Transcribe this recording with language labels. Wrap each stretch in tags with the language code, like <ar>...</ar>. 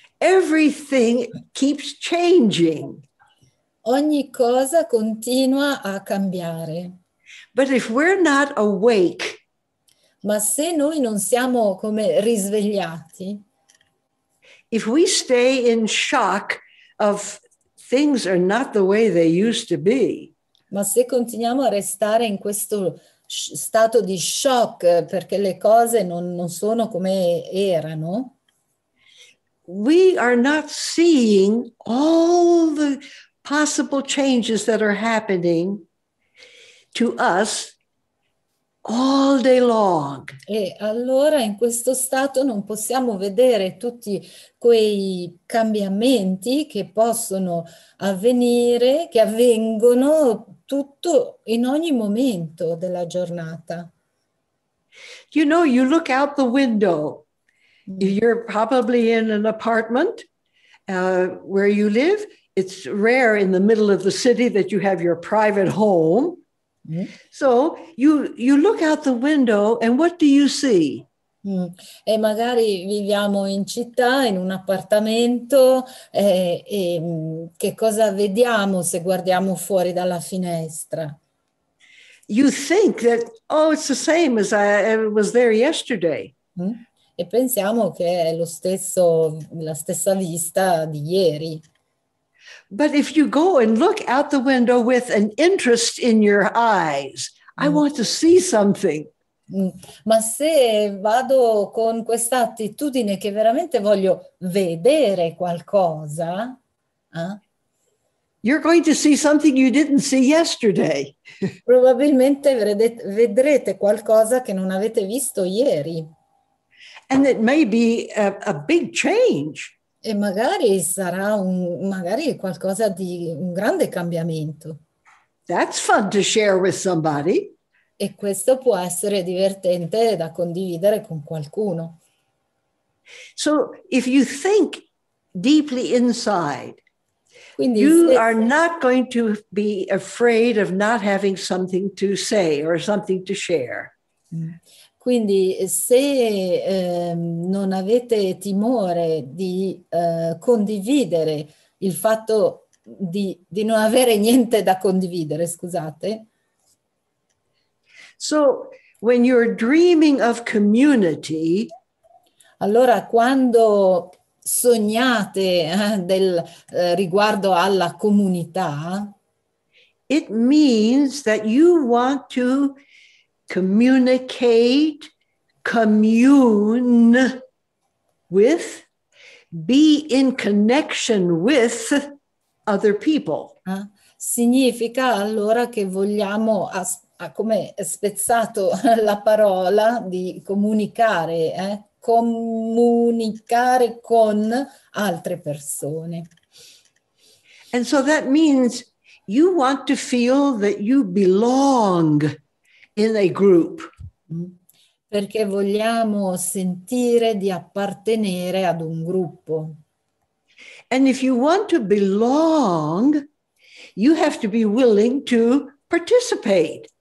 <en>Everything keeps changing.</en> <it>Ogni cosa continua a cambiare.</it> <en>But if we're not awake,</en> <it>ma se noi non siamo come risvegliati,</it> <en>if we stay in shock of things are not the way they used to be,</en> <it>ma se continuiamo a restare in questo stato di shock perché le cose non sono come erano,</it> <en>we are not seeing all the possible changes that are happening to us all day long.</en> <it>E allora in questo stato non possiamo vedere tutti quei cambiamenti che possono avvenire, che avvengono tutto in ogni momento della giornata.</it> <en>You know, you look out the window. You're probably in an apartment where you live. It's rare in the middle of the city that you have your private home. So you look out the window and what do you see?</en> <it>E magari viviamo in città, in un appartamento, che cosa vediamo se guardiamo fuori dalla finestra?</it> <en>You think that, oh, it's the same as I was there yesterday.</en> <it>E pensiamo che è la stessa vista di ieri.</it> <en>But if you go and look out the window with an interest in your eyes, I want to see something.</en> <it>Ma se vado con questa attitudine che veramente voglio vedere qualcosa,</it> <en>you're going to see something you didn't see yesterday.</en> <it>Probabilmente vedrete qualcosa che non avete visto ieri.</it> <en>And it may be a big change.</en> <it>E magari sarà magari qualcosa di un grande cambiamento.</it> <en>That's fun to share with somebody.</en> <it>E questo può essere divertente da condividere con qualcuno.</it> <en>So if you think deeply inside,</en> <it>quindi</it> <en>you are not going to be afraid of not having something to say or something to share.</en> <it>Quindi se non avete timore di condividere il fatto di non avere niente da condividere, scusate.</it> <en>So when you're dreaming of community,</en> <it>allora quando sognate riguardo alla comunità,</it> <en>it means that you want to communicate, commune with, be in connection with other people.</en> <it>Significa allora che vogliamo, come è spezzato la parola, di comunicare, comunicare con altre persone.</it> <en>And so that means you want to feel that you belong in a group.</en> <it>Perché vogliamo sentire di appartenere ad un gruppo.</it> <en>And if you want to belong, you have to be willing to participate.</en>